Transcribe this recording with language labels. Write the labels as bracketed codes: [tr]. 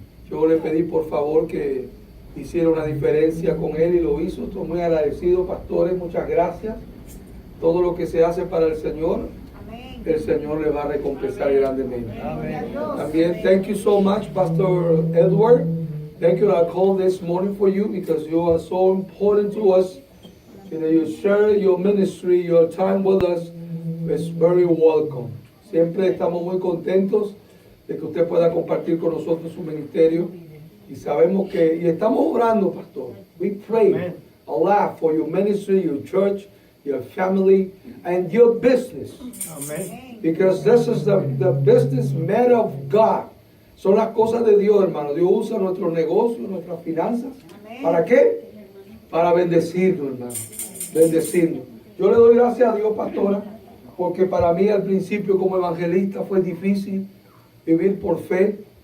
[es] Yo le pedí, por favor, que hiciera una diferencia con él y lo hizo. Estoy muy agradecido, pastores, muchas gracias. Todo lo que se hace para el Señor, el Señor le va a recompensar grandemente. También, [en] thank you so much, Pastor Edward. Thank you. I called this morning for you because you are so important to us. You know, you share your ministry, your time with us. It's very welcome. [es] Siempre estamos muy contentos de que usted pueda compartir con nosotros su ministerio. Y sabemos y estamos orando, pastor. [en] We pray a lot for your ministry, your church, your family, and your business. Amen. Because this is the business man of God. [es] Son las cosas de Dios, hermano. Dios usa nuestros negocios, nuestras finanzas. Amén. ¿Para qué? Para bendecirnos, hermano. Bendecirnos. Yo le doy gracias a Dios, pastora, porque para mí al principio como evangelista fue difícil vivir por fe.